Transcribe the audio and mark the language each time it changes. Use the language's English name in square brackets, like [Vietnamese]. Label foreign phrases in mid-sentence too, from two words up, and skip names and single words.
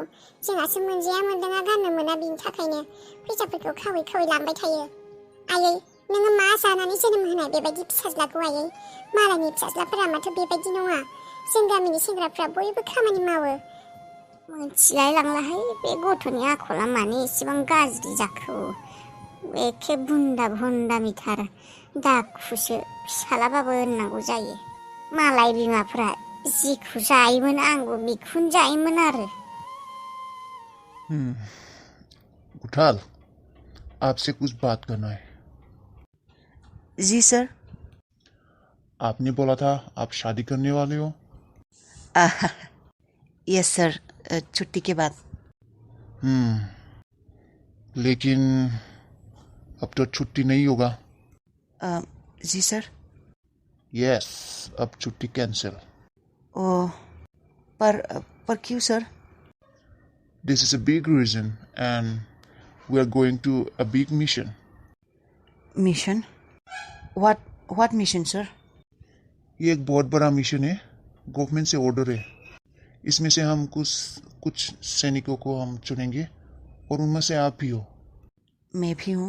[Bodo] जोंहासो मोनजाया मोनलोङा गाननो मोना बिनि थाखायनो फैसाफोरखौ खावै लांबाय थायो आयै नोङो मा जानानै जोनोम होनाय बेबायदि फिसाज्लाखौ आयै मालायनि फिसाज्लाफोरा माथो बेबायदि नङा जों गामिनि सेंग्राफ्रा बयबो खामानि मावो मोनथिलाय लांलाहाय बे गथ'नि आखला मानो एसेबां गाज्रि जाखो एखे बुन्दामिथार दाखुसो फिसालाबाबो होननांगौ जायो मालाय बिमाफ्रा जिखौ जायोमोन आंबो बेखौनो जायोमोन आरो [Hindi] गुथाल आपसे कुछ बात करना है जी सर आपने बोला था आप शादी करने वाले हो [English] yes sir [Hindi] छुट्टी के बाद लेकिन अब तो छुट्टी नहीं होगा जी सर यस अब छुट्टी कैंसिल ओह पर क्यों सर [English] this is a big reason and we are going to a big mission what mission sir [Hindi] ये एक बहुत बड़ा मिशन है गवर्नमेंट से ऑर्डर है इसमें से हम कुछ सैनिकों को हम चुनेंगे और उनमें से आप भी हो मैं भी हूँ